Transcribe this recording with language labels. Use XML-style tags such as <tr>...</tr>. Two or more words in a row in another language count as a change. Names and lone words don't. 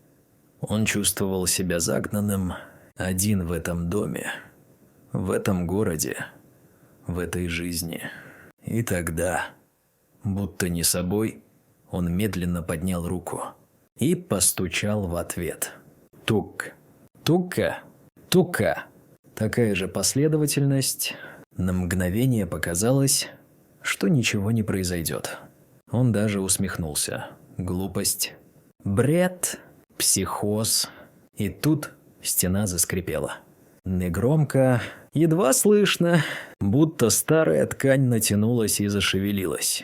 <ru>Он чувствовал себя загнанным, один в этом доме, в этом городе, в этой жизни. И тогда, будто не собой, он медленно поднял руку и постучал в ответ. Тук, тука, тука. Такая же последовательность. На мгновение показалось, что ничего не произойдет. Он даже усмехнулся. Глупость. Бред. Психоз. И тут стена заскрипела. Негромко, едва слышно, будто старая ткань натянулась и зашевелилась.</ru>